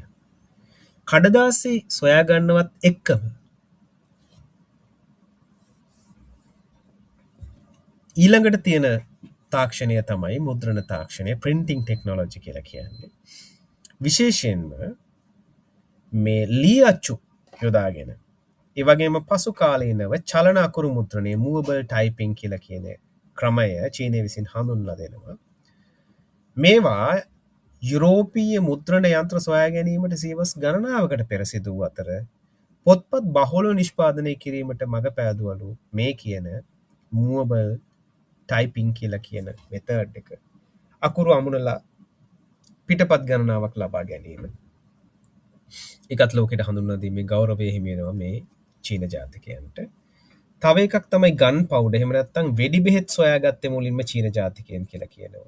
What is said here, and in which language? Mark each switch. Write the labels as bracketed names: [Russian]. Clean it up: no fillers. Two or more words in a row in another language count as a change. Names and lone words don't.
[Sinhala] කඩදාසි සොයා ගන්නවත් එක්කම ඊළඟට තියෙන තාක්ෂණය තමයි මුද්‍රණ තාක්ෂණය, [English] printing technology [Sinhala] කියලා කියන්නේ. විශේෂයෙන්ම මේ ලී අච්චු යොදාගෙන ඒ වගේම පසු කාලීනව චලන අකුරු මුද්‍රණය, [English] movable typing [Sinhala] කියලා කියන ක්‍රමය චීනය විසින් හඳුන්වලා දෙනවා. මේවා යුරෝපීය මුද්‍රණ යන්ත්‍ර සොයා ගැනීමට සියවස් ගණනාවකට පෙර සිදු වූ අතර පොත්පත් බහුලව නිෂ්පාදනය කිරීමට මඟ පෑදුවලු මේ කියන [English] movable typing [Sinhala] කියලා කියන මෙතඩ් එක. අකුරු අමුණලා පිටපත් ගණනාවක් ලබා ගැනීම. ඒකත් ලෝකෙට හඳුන්වලා දීමේ ගෞරවය හිමි වෙනවා මේ චීන ජාතිකයන්ට. තව එකක් තමයි [English] gun powder. [Sinhala] එහෙම නැත්නම් වෙඩි බෙහෙත් සොයාගත්තේ මුලින්ම චීන ජාතිකයන් කියලා කියනවා.